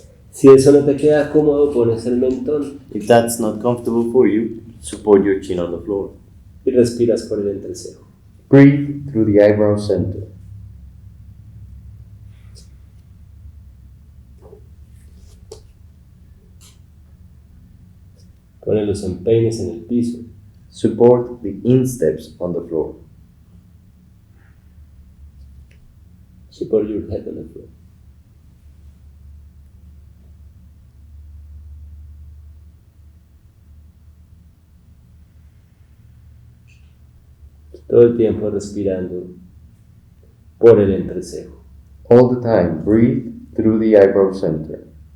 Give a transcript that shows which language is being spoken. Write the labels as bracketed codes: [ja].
[es] Si eso no te queda cómodo, pones el mentón [en] If that's not comfortable for you, support your chin on the floor. [es] y respiras por el entrecejo. [en] Breathe through the eyebrow center. [es] Pone los empeines en el piso. [en] Support the insteps on the floor. Support your head on the floor. [es] Todo el tiempo respirando por el entrecejo. [en] All the time, breathe through the eyebrow center.